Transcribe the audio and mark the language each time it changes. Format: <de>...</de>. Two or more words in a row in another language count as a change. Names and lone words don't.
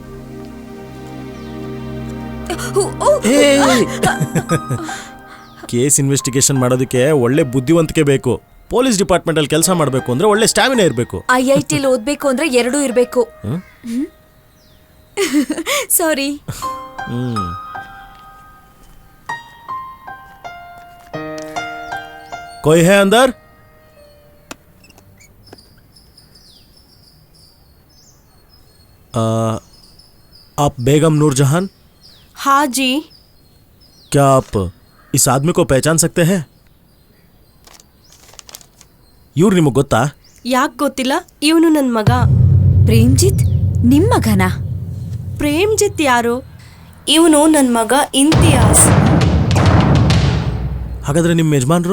<en>case investigation</en> <kn>ಮಾಡೋದಕ್ಕೆ ಒಳ್ಳೆ ಬುದ್ಧಿವಂತಿಕೆ ಬೇಕು.</kn> <en>police departmentಲ್ಲಿ</en> <kn>ಕೆಲಸ ಮಾಡಬೇಕು ಅಂದ್ರೆ ಒಳ್ಳೆ ಸ್ಟ್ಯಾಮಿನಾ ಇರಬೇಕು. IITಲ್ ಓದ್ಬೇಕು ಅಂದ್ರೆ 2 ಇರಬೇಕು. ಸಾರಿ.</kn> <hi>कोई है अंदर? आप बेगम नूरजहान? हाँ जी। क्या आप इस आदमी को पहचान सकते हैं?</hi> <kn>ಇವ್ರು ನಿಮಗೆ ಗೊತ್ತಾ? ಯಾಕೆ ಗೊತ್ತಿಲ್ಲ? ಇವನು ನನ್ನ ಮಗ. ಪ್ರೇಮ್ಜಿತ್ ನಿಮ್ಮ ಮಗನಾ? ಪ್ರೇಮ್ಜಿತ್ ಯಾರು? ಇವನು ನನ್ನ ಮಗ ಇಂತಿಯಾಸ್. ಹಾಗಾದ್ರೆ ನಿಮ್ಮ ಯಜಮಾನ್ರು?</kn>